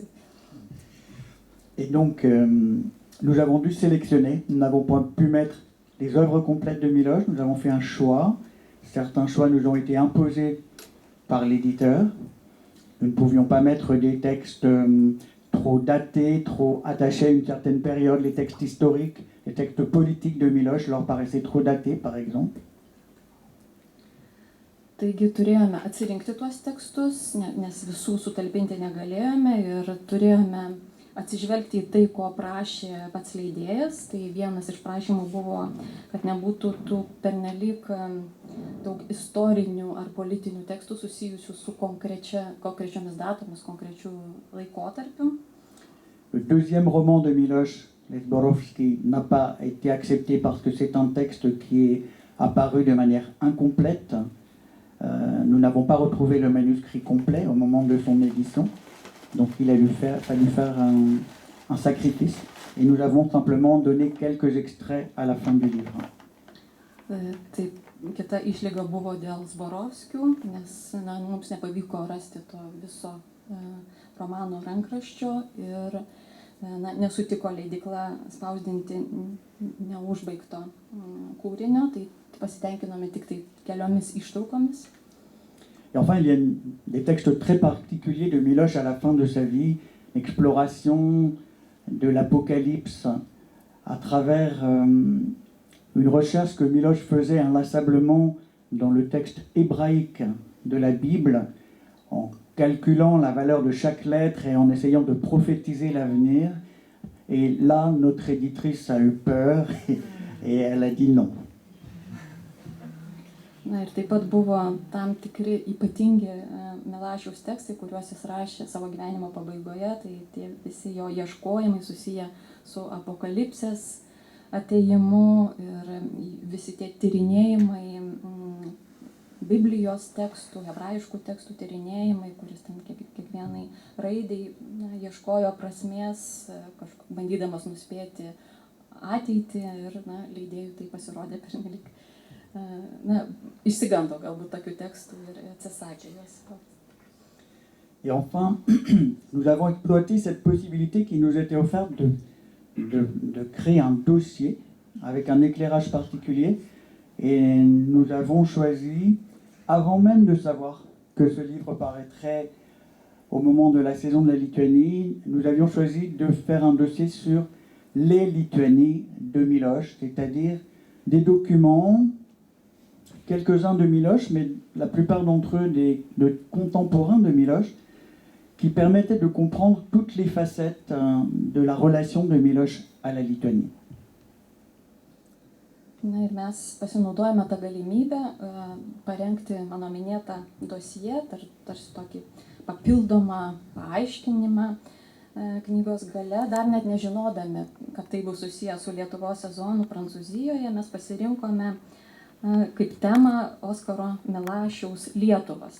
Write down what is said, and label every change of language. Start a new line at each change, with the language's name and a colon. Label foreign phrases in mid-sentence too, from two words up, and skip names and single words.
French: Et donc, nous avons dû sélectionner, nous n'avons pas pu mettre les œuvres complètes de Miloš, nous avons fait un choix. Certains choix nous ont été imposés par l'éditeur. Nous ne pouvions pas mettre des textes trop datés, trop attachés à une certaine période. Les textes historiques, les textes politiques de Miloš leur paraissaient trop datés, par exemple.
Lithuanian: Taigi turėjome atsirinkti tuos tekstus, nes visų sutalpinti negalėjome ir turėjome atsižvelgti į tai, ko prašė pats leidėjas. Tai vienas iš prašymų buvo, kad nebūtų tų pernelyg daug istorinių ar politinių tekstų susijusių su konkrečiomis datomis, konkrečių laikotarpių.
French: Le deuxième roman de Miloš, Les Zborovski, n'a pas été accepté parce que c'est un texte qui est apparu de manière incomplète. Nous n'avons pas retrouvé le manuscrit complet au moment de son édition. Donc il a fallu faire un sacrifice et nous avons simplement donné quelques extraits à la fin du livre.
Lithuanian: Taip, kita išlyga buvo dėl Zborovskių, nes mums nepavyko rasti to viso romano rankraščio ir nesutiko leidykla spausdinti neužbaigto kūrinio, tai pasitenkinome tik tai keliomis ištraukomis.
French: Et enfin, il y a des textes très particuliers de Miloš à la fin de sa vie, l'exploration de l'Apocalypse à travers une recherche que Miloš faisait inlassablement dans le texte hébraïque de la Bible, en calculant la valeur de chaque lettre et en essayant de prophétiser l'avenir. Et là, notre éditrice a eu peur et elle a dit non.
Lithuanian: Na ir taip pat buvo tam tikri ypatingi Milašiaus tekstai, kuriuos jis rašė savo gyvenimo pabaigoje, tai tie visi jo ieškojimai susiję su apokalipsės atėjimu ir visi tie tyrinėjimai, Biblijos tekstų, hebrajiškų tekstų tyrinėjimai, kuris ten kiekvienai raidai ieškojo prasmės, bandydamas nuspėti ateitį ir leidėjui tai pasirodė pernelyg. Išsigando galbūt tokių tekstų ir atsisakė juos.
French: Et enfin, nous avons exploité cette possibilité qui nous était offerte de créer un dossier avec un éclairage particulier. Et nous avons choisi, avant même de savoir que ce livre paraîtrait au moment de la saison de la Lituanie, nous avions choisi de faire un dossier sur les Lituanies de Miloš, c'est-à-dire des documents, quelques-uns de Miloš, mais la plupart d'entre eux de contemporains de Miloš, qui permettaient de comprendre toutes les facettes de la relation de Miloš à la Lituanie.
Lithuanian: Na ir mes pasinaudojame tą galimybę parengti mano minėtą dosiją, tarsi tokį papildomą paaiškinimą knygos gale, dar net nežinodami, kad tai bus susiję su Lietuvos sezonu Prancūzijoje, mes pasirinkome kaip temą Oskaro Milašiaus Lietuvas.